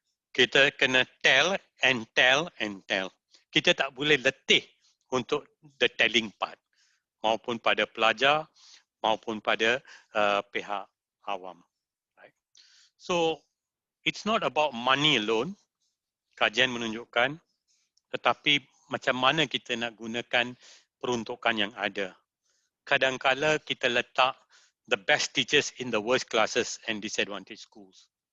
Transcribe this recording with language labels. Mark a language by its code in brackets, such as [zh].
[ms] Kita kena [en] tell and tell and tell. [ms] Kita tak boleh letih untuk [en] the telling part. [ms] Maupun pada pelajar, maupun pada pihak awam. [en] Right? So, it's not about money alone. [ms] Kajian menunjukkan, tetapi macam mana kita nak gunakan peruntukan yang ada. Kadang-kala kita letak [en] the best teachers in the worst classes and disadvantaged schools.